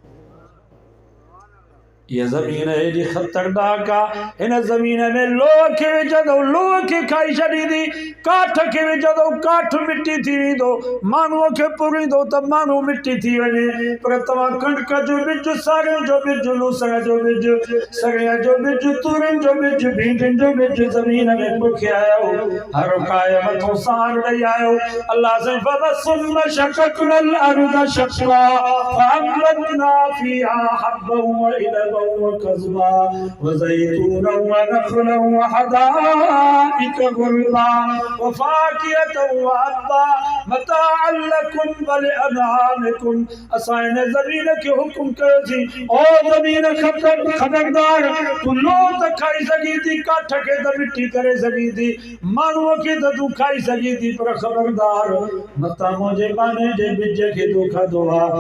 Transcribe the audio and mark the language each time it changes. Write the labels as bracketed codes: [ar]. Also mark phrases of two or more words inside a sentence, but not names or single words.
[sd] ये ज़मीन एॾी ख़तरनाक आहे, हिन ज़मीन में लोह खे विझंदो लोह खे खाई छॾींदी, काठ खे विझंदो काठ मिटी थी वेंदो, माण्हूअ खे पुरींदो त माण्हू मिटी थी वञे। पर तव्हां कणिक जो ॿिज, सारियुनि जो ॿिज, लूसण जो ॿिज, सॻिड़े जो ॿिज, तूरियुनि जो ॿिज, भींडियुनि जो ॿिज ज़मीन में पोखे आयो। हर काए मथां सार ॾेई आयो। [ar] अल्लाह से فثم شققنا الأرض شقا فأنبتنا فيها حبا و عنبا وقضبا وزيتونا ونخلا وحدائق غلبا وفاكهة وأبا متاعا لكم ولأنعامكم. [sd] असां हिन ज़मीन खे हुकुम कयोसीं, ओ ज़मीन खबरदार, तूं लोह त खाई सघीं थी, काठ खे त मिटी करे सघीं थी, माण्हूअ खे त तूं खाई सघीं थी, पर ख़बरदार मता मुंहिंजे बाने जे ॿिज खे तूं खाधो आहे।